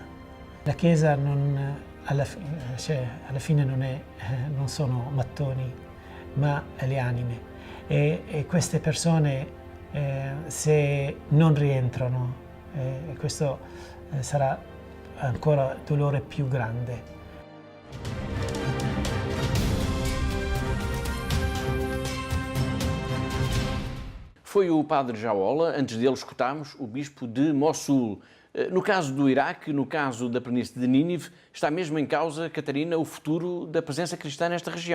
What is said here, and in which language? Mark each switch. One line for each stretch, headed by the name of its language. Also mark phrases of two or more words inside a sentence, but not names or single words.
Italian: La Chiesa alla fine non sono mattoni, ma le anime. E queste persone, se non rientrano, questo sarà ancora dolore più grande.
Portuguese: Foi o padre Jahola, antes dele escutámos o bispo de Mossul. No caso do Iraque, no caso da planície de Nínive, está mesmo em causa, Catarina, o futuro da presença cristã nesta região.